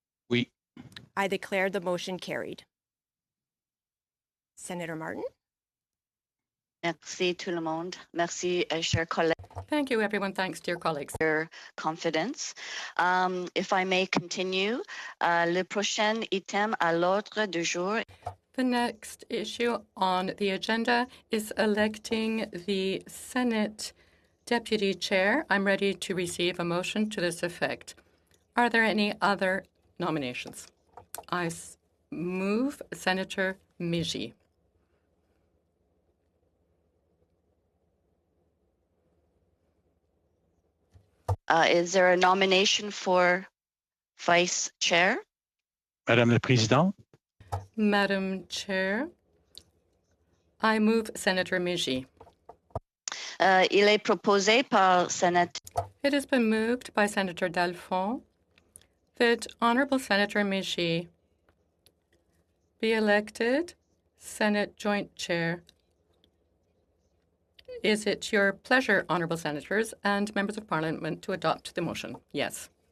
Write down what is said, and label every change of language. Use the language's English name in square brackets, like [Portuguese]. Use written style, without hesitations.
[French] Oui. [English] I declare the motion carried. Senator Martin? [French] Merci tout le monde. Merci, chers collègues, [English] Thank you, everyone. Thanks, dear colleagues. for your confidence. If I may continue, [French] le prochain item à l'ordre du jour. [English] The next issue on the agenda is electing the Senate Deputy Chair. I'm ready to receive a motion to this effect. Are there any other nominations? I move Senator Miji. Is there a nomination for Vice Chair? [French] Madame la Présidente, [English] Madam Chair, I move Senator Miji. [French] Il est proposé par Sénateur. [English] It has been moved by Senator Dalphond that Honourable Senator Miji be elected Senate Joint Chair. Is it your pleasure, Honourable Senators and Members of Parliament, to adopt the motion? Yes.